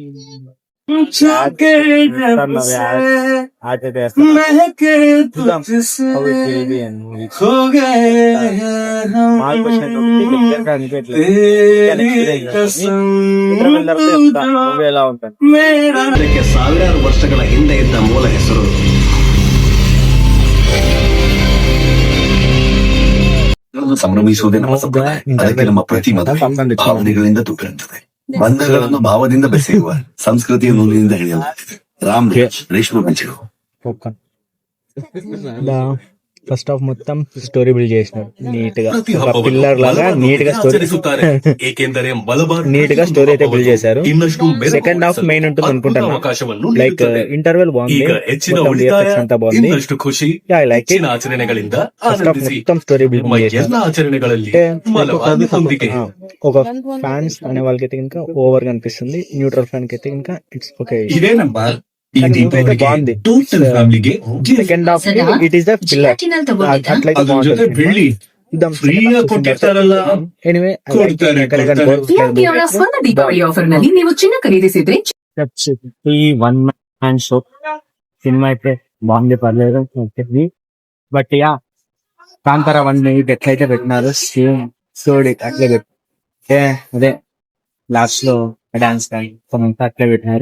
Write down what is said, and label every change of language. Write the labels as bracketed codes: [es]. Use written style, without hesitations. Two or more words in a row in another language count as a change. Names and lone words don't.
[te] ఎలా ఉంటాను [kn] ಅದಕ್ಕೆ ಸಾವಿರಾರು ವರ್ಷಗಳ ಹಿಂದೆ ಇದ್ದ ಮೂಲ ಹೆಸರು ಸಂಭ್ರಮಿಸುವುದೇ ನಮ್ಮ ಸಂಪ್ರದಾಯ. ಅದಕ್ಕೆ ನಮ್ಮ ಪ್ರತಿ ಮದುವೆ ಭಾವನೆಗಳಿಂದ ತುಂಬಿರುತ್ತದೆ. ಬಂಧಗಳನ್ನು ಭಾವದಿಂದ ಬೆಸೆಯುವ ಸಂಸ್ಕೃತಿಯ ನೂಲಿನಿಂದ ಹಿಡಿಯಲಾಗುತ್ತದೆ. ರಾಮ್ ರೇಷ್ಮೆ ಬೆಂಚು [en] first half [te] మొత్తం [en] story build [te] చేసినాడు నీట్ గా, ఒక పిల్లర్ లాగా నీట్ గా స్టోరీ [kn] ಏಕೆಂದರೆ [te] నీట్ గా స్టోరీ అయితే బిల్డ్ చేశారు. [en] second half main [te] ఉంటుంది అనుకుంటాను. లైక్ ఇంటర్వెల్ బాగుంది, మొత్తం VFX అంతా బాగుంది. [kn] ಖುಷಿ [en] I like it. [kn] ಆಚರಣೆಗಳಿಂದ [en] first half [te] మొత్తం [en] story build [te] చేశారు. [kn] ಎಲ್ಲ ಆಚರಣೆಗಳಲ್ಲಿ [te] ఒక ఫ్యాన్స్ అనే వాళ్ళకైతే ఇంకా ఓవర్ గా అనిపిస్తుంది, [en] neutral fan [te] కి అయితే ఇంకా [en] it's okay. [kn] ಇದೇ ನಮ್ಮ ಈ ದೀಪಾವಳಿಗೆ [te] బాగుంది. [kn] ಟೋಟಲ್ ಫ್ಯಾಮಿಲಿಗೆ [en] second half it is the pillar, [te] అట్లయితే [kn] ಅದ್ರ ಜೊತೆ ಬೆಳ್ಳಿ ಫ್ರೀ ಕೊಟ್ಟಿರ್ತಾರಲ್ಲ [te] ఎనివే [kn] ಕೊಡ್ತಾರೆ. ಇವರ ಸ್ವರ್ಣ ದೀಪಾವಳಿ ಆಫರ್ ನಲ್ಲಿ ನೀವು ಚಿನ್ನ ಖರೀದಿಸಿದ್ರೆ [te] ఈ [en] one man show [te] సినిమా అయితే బాగుంది, పర్లేదు ఓకే. బట్ యా కాంతార 1 ఎట్లయితే పెట్టినారు [en] same story [te] అట్లే పెట్టి అదే లాస్ట్ లో డాన్స్ కానీ కొంత అట్లే పెట్టినారు.